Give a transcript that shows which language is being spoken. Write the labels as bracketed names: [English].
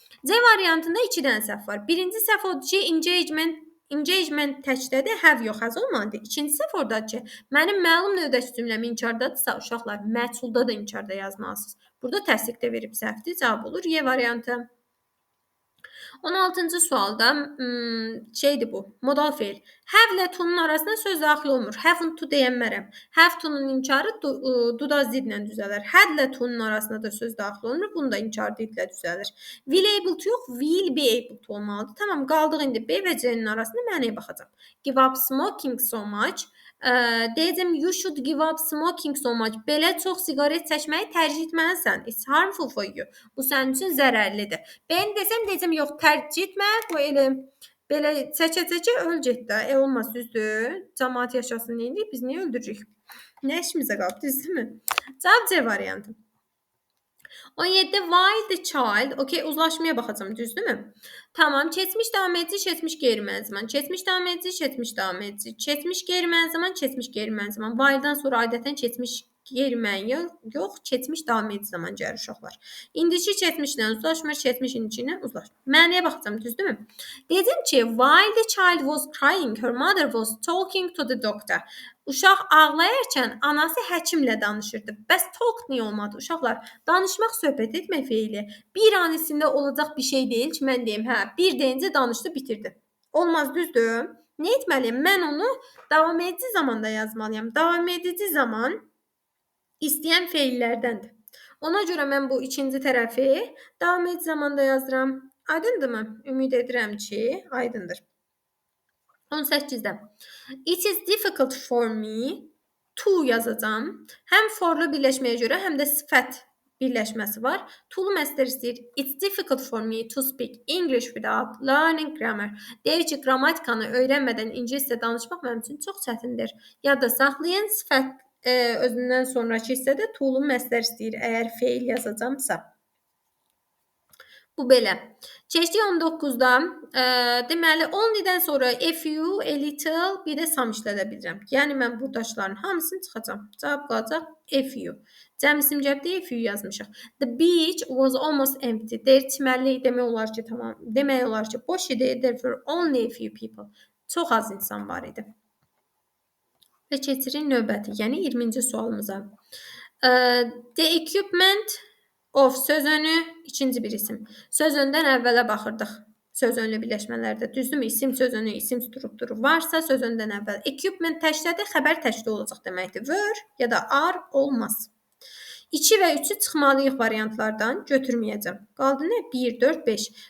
[Azerbaijani] C variantında 2 dənə səhv var. Birinci səhv odur ki, engagement təkdədir, have yox, has olmalıdır. İkinci səhv oradadır ki, mənim məlum növdəki cümləm inkardadısa, uşaqlar məchulda da inkarda yazmalısınız. Burada təsdiq də verib səhvdir, cavab olur Y variantı. 16-cı sualda şeydir bu, modal feil. Have ilə to'nun arasına söz daxil olmur. Haven't to deyənmərəm. Have to'nun inkarı do zidlə düzələr. Had ilə to'nun arasına da söz daxil olmur. Bunu da inkar didlə düzəlir. [English] Will able to [Azerbaijani] yox, [English] will be able to [Azerbaijani] olmalıdır. Tamam, qaldıq indi B və C'nin arasında mənəyə baxacağam. [English] Give up smoking so much. [Azerbaijani] Deyəcəm, [English] you should give up smoking so much. [Azerbaijani] Belə çox siqaret çəkməyi tərcih etməlisən. [English] It's harmful for you. [Azerbaijani] Bu sənin üçün zərərlidir. Ben deyəcəm, yox, tərcih etmə. Bu elə belə çəkə-çəkə öl get də. Olmaz, düzdür. Cəmaət yaşasın deyirik, biz niyə öldürürük? Nə işimizə qalıb, düzdürmü? Cavab C variantı. 17 [English] while the child, [Azerbaijani] okey, uzlaşmaya baxacağım, düzdürmü? Tamam, keçmiş davam edici, keçmiş geri mənli zaman. Keçmiş davam edici, keçmiş davam edici. Keçmiş geri mənli zaman, keçmiş geri mənli zaman. While'dan sonra adətən keçmiş geri mənli yox, keçmiş davam edici zaman gəlir uşaqlar. İndiki keçmişlə uzlaşmır, keçmiş indiki ilə uzlaşmır. Mənəyə baxacağım, düzdürmü? Dedim ki, [English] while the child was crying, her mother was talking to the doctor. [Azerbaijani] Uşaq ağlayarkən anası həkimlə danışırdı. Bəs talk niyə olmadı uşaqlar? Danışmaq, söhbət etmək feili bir an içində olacaq bir şey deyil ki, mən deyim, hə, bir deyincə danışdı, bitirdi. Olmaz, düzdür? Nə etməliyəm? Mən onu davam edici zamanda yazmalıyam. Davam edici zaman istəyən feillərdəndir. Ona görə mən bu ikinci tərəfi davam edici zamanda yazıram. Aydındırmı? Ümid edirəm ki, aydındır. 18-də. [English] It is difficult for me to [Azerbaijani] yazacağam. Həm forlu birləşməyə görə, həm də sifət birləşməsi var. To-lu məstər istəyir. [English] It's difficult for me to speak English without learning grammar. [Azerbaijani] Deyir ki, qrammatikanı öyrənmədən ingiliscə danışmaq mənim üçün çox çətindir. Yadda saxlayın, sifət özündən sonraki hissədə to-lu məstər istəyir, əgər feil yazacağamsa. Bu belə. Keçdik 19-da. Deməli, only-dən sonra a few, a little, bir də some işlədə bilirəm. Yəni, mən buradaşların hamısını çıxacam. Cavab qalacaq a few. Cəm isim cəbdə a few yazmışıq. [English] The beach was almost empty. [Azerbaijani] Deyir, çimərlik demək olar ki, tamam. Demək olar ki, boş idi. [English] There were only a few people. [Azerbaijani] Çox az insan var idi. Və keçirik növbəti, yəni 20-ci sualımıza. [English] The equipment of [Azerbaijani] söz önü ikinci bir isim. Söz öndən əvvələ baxırdıq. Söz önlü birləşmələrdə, düzdürmü? İsim söz önü, isim strukturu varsa söz öndən əvvəl. Equipment təkdədir, xəbər təkdə olacaq deməkdir. Were ya da are olmaz. 2 və 3-ü çıxmalıyıq variantlardan götürməyəcəm. Qaldı nə? 1, 4, 5.